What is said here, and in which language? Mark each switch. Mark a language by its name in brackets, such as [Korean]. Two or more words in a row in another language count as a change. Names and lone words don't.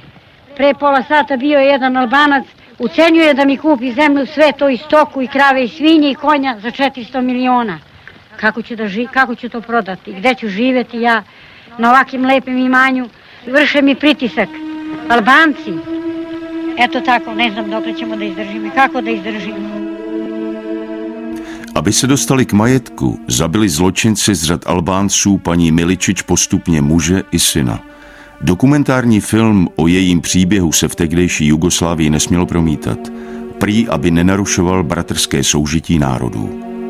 [Serbian] Pre pola sata bio je jedan Albanac, ucenjuje da mi kupi zemlju, sve to i stoku, i krave, i svinje, i konja za 400 miliona. Kako ću to prodati? Gde ću živjeti ja na ovakvim lepim imanju? Vrše mi pritisak. Albanci, eto tako, ne znam dokle ćemo da izdržimo i kako da izdržimo. [Czech] Aby se dostali k majetku, zabili zločinci z řad Albánců paní Miličić postupně muže i syna. Dokumentární film o jejím příběhu se v tehdejší Jugoslávii nesměl promítat, prý aby nenarušoval bratrské soužití národů.